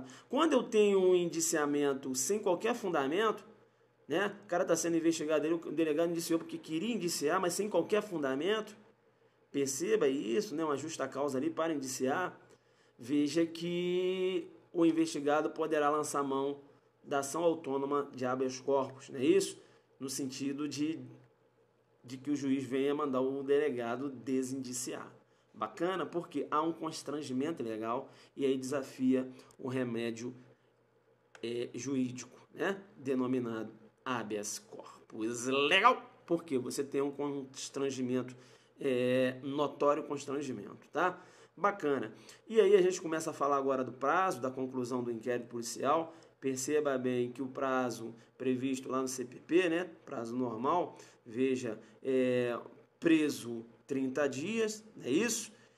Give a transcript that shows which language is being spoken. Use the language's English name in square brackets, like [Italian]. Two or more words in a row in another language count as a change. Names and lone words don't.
[Portuguese] Quando eu tenho um indiciamento sem qualquer fundamento, né, o cara está sendo investigado, o delegado indiciou porque queria indiciar, mas sem qualquer fundamento, perceba isso, né, uma justa causa ali para indiciar, veja que o investigado poderá lançar mão da ação autônoma de [Latin] habeas corpus, [Portuguese] não é isso? No sentido de que o juiz venha mandar o delegado desindiciar. Bacana, porque há um constrangimento legal e aí desafia o remédio jurídico, né? Denominado [Latin] habeas corpus. [Portuguese] Legal, porque você tem um constrangimento, notório constrangimento, tá? Bacana. E aí a gente começa a falar agora do prazo, da conclusão do inquérito policial. Perceba bem que o prazo previsto lá no CPP, né? Prazo normal, veja, preso 30 dias, não é isso?